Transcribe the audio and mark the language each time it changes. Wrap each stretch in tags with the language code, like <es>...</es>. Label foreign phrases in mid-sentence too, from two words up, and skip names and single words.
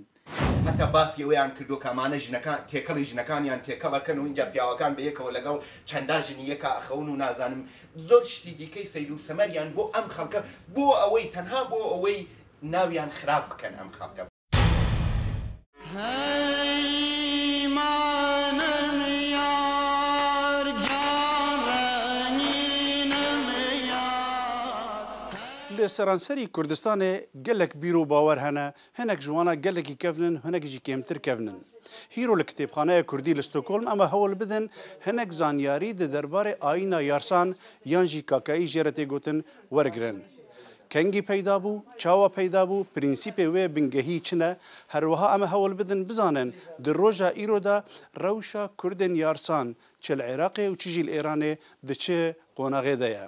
<ckb>هەتا باسی ئەویان کردو کەمانە ژنەکان تێکەڵی ژنەکانیان تێکەڵەکەن و اینجا پیاوەکان بە یەکەوە لەگەڵ چەندا ژنی یەکە ئەخەون و نازانم زۆر شتی دیکەی سەیر و سەمەریان بۆ ئەم خەڵکە بۆ ئەوەی تەنها بۆ ئەوەی ناویان خراپ بکەن ئەم خەڵکە. لە سەرانسەری کوردستانê</ckb> <ku>gelek bîr û bawer hene hinek ji wan gelekî kevnin hinek jî kêmtir kevnin. Hîro li kitêbxaneya Kurdî li Stockholm em hewl bidin hinek zanyarî di derbarê ayîna yarsan yan jî kakayî jê re tê gotin wergirin. Kengî peyda bû, çawa peyda bû, prînsîpê wê bingehî çi ne, herwiha em hewl bidin bizanin di roja îro de rewşa Kurdên yarsan çi li Iraqê û çi jî li Îranê di çi qonaxê de ye.</ku>